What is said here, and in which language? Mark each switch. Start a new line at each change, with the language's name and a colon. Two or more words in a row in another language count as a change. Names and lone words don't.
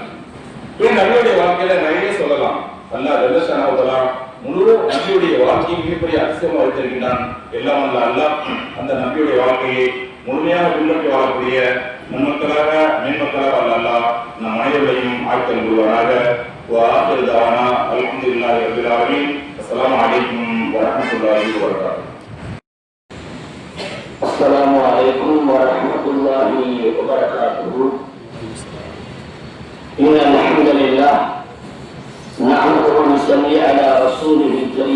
Tamil: நபியுடைய வாழ்க்கையில நிறைய சொல்லலாம்.
Arabic: الله جل شأنه
Tamil: முழு நபியுடைய வாழ்க்கையை மிகப்பெரிய அதிசயமா வைத்திருக்கின்றான். எல்லாம் அல்லாஹ் அந்த நபியுடைய வாழ்க்கையை முழுமையாக பின்பற்றி வாழக்கூடிய நன்மக்களாக மேன்மக்களாக அல்லாஹ் நம் அனைவரையும் ஆட்கள் கொள்வாராக.
Arabic: وآخر دعوانا الحمد لله رب العالمين. السلام عليكم ورحمة الله وبركاته. السلام عليكم ورحمة الله وبركاته. إن الحمد لله نحمده ونصلي على رسوله الكريم.